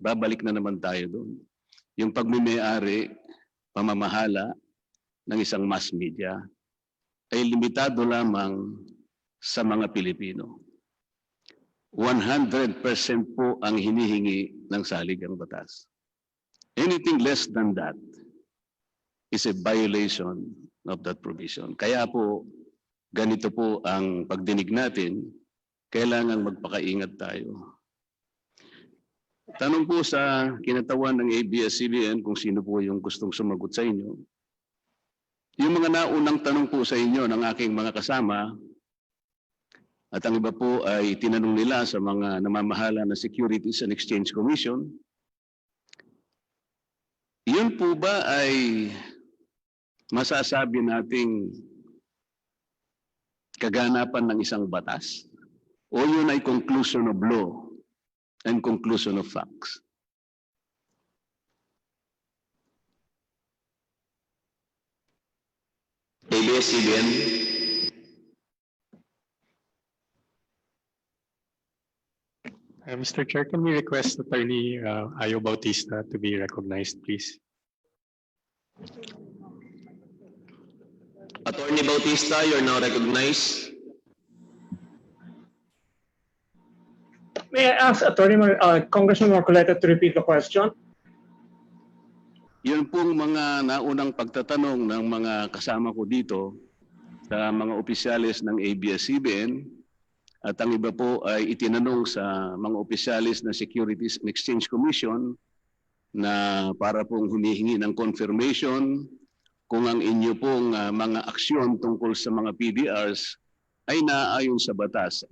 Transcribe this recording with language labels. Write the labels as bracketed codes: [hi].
[tl] Babalik na naman tayo doon. Yung pagmimayari, pamamahala ng isang mass media ay limitado lamang sa mga Pilipino. 100% po ang hinihingi ng saligang batas. [en] Anything less than that is a violation of that provision. [tl] Kaya po, ganito po ang pagdinig natin, kailangan magpakaingat tayo. Tanong po sa kinatawan ng ABS-CBN kung sino po yung gustong sumagot sa inyo. Yung mga naunang tanong po sa inyo ng aking mga kasama, at ang iba po ay tinanong nila sa mga namamahala ng Securities and Exchange Commission. Yun po ba ay masasabi nating kaganapan ng isang batas? O yun ay [en] conclusion of law and conclusion of facts? ABS-CBN. Mr. Chair, can we request Attorney Ayo Bautista to be recognized, please? Attorney Bautista, you're now recognized. May I ask Congressman Marcoleta to repeat the question? [tl] Yun pong mga naunang pagtatanong ng mga kasama ko dito sa mga opisyalis ng ABS-CBN at ang iba po ay itinanong sa mga opisyalis ng Securities and Exchange Commission na para pong humihingi ng confirmation kung ang inyo pong mga aksyon tungkol sa mga PDRs ay naaayon sa batas.